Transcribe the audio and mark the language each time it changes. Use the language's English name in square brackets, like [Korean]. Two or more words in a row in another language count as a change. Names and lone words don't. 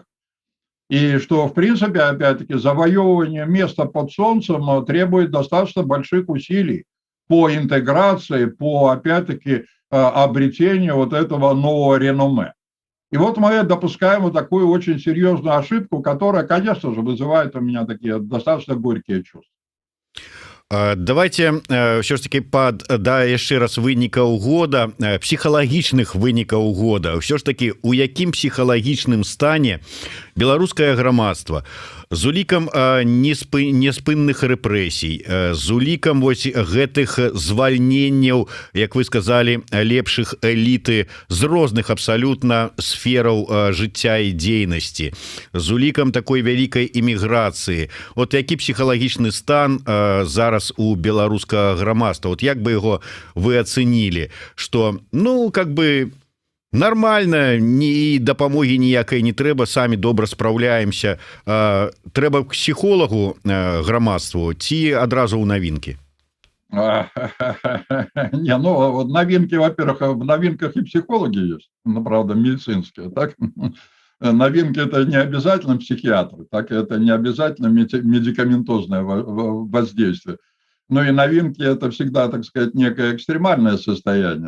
[Russian] И что, в принципе, опять-таки, завоевывание места под солнцем требует достаточно больших усилий по интеграции, по, опять-таки, обретению вот этого нового реноме. И вот мы допускаем вот такую очень серьезную ошибку, которая, конечно же, вызывает у меня такие достаточно горькие чувства. [Belarusian] Давайте ўсё ж таки яшчэ раз вынікаў года, псіхалагічных вынікаў года. Ўсё ж таки, у якім псіхалагічным стане беларускае грамадства з улікам неспынных рэпрэсій, з улікам вось гэтых звальненняў, як вы сказали, лепшых эліты з розных абсалютна сфераў жыцця і дзейнасці, з улікам такой вялікай эміграцыі. От які псіхалагічны стан зараз у беларускага грамадства? [Russian] Вот як бы его вы ацэнілі, что, ну, как бы Нормально, [Belarusian] ні дапамогі ніякай не трэба, самі добра спраўляемся. Трэба к псіхолагу грамадству ці адразу ў навінкі? [Russian] Не, ну, вот новинки, во-первых, в новинках и психологи есть, ну, правда, медицинские, так? Новинки – это не обязательно психиатры, так? Это не обязательно медикаментозное воздействие. Ну и новинки – это всегда, так сказать, некое экстремальное состояние.